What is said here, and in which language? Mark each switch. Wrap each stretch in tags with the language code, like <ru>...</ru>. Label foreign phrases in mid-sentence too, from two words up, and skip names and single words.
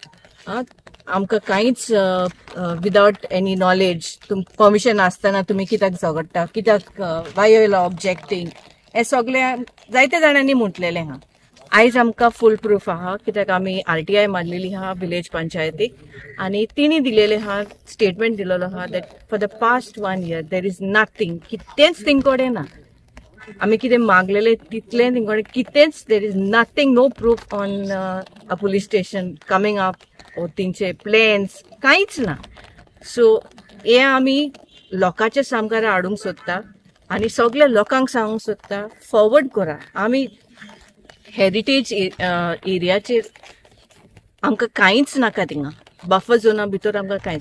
<kok>आमकां कांयच</kok> <en>without any knowledge permission</en> <kok>आसतना तुमी कित्याक झगडटा, कित्याक</kok> <en>why you are objecting,</en> <kok>हे सगळे जायते जाणांनी म्हटलेले हा. आयज आमकां</kok> <en>full proof</en> <kok>आहा कित्याक आमी RTI मारलेली आहा विलेज पंचायतीक आनी तिणी दिलेले आहा स्टेटमेंट दिलेलो आहा</kok> <en>that for the past 1 year there is nothing,</en> <kok>कितेंच तिंकोडे ना. आमी कितें मागलेले तितले तिंकोडे कितेंच,</kok> <en>there is nothing, no proof on a police station coming up or</en> <kok>तिंचे प्लॅन्स कांयच ना. सो हे आमी लोकांच्या सामकार हाडूंक सोदता आनी सगळ्या लोकांक सांगूंक सोदता फॉरवर्ड करा. आमी हेरिटेज एरियाचेर आमकां कांयच नाका, थिंगा</kok> <en>buffer zone</en> <kok>भितर आमकां कांयच.</kok>